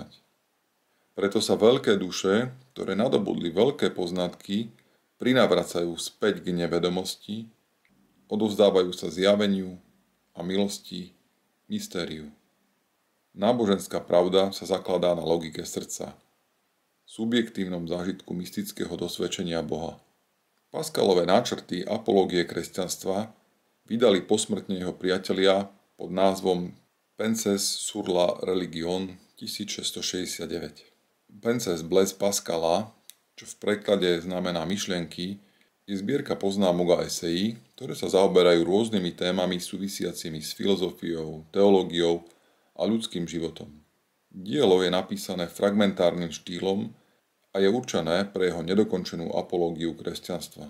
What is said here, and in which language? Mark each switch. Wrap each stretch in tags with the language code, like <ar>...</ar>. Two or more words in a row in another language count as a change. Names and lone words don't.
<sk>Preto sa veľké duše, ktoré nadobudli veľké poznatky, prinavracajú späť k nevedomosti, odovzdávajú sa zjaveniu a milosti, mystériu. Náboženská pravda sa zakladá na logike srdca, subjektívnom zážitku mystického dosvedčenia Boha. Pascalové náčrty apológie kresťanstva vydali posmrtne jeho priatelia pod názvom Penses sur la religion 1669. Penses Blaise Pascala, čo v preklade znamená myšlienky, je zbierka poznámok a esejí, ktoré sa zaoberajú rôznymi témami súvisiacimi s filozofiou, teológiou a ľudským životom. Dielo je napísané fragmentárnym štýlom a je určené pre jeho nedokončenú apológiu kresťanstva.</sk>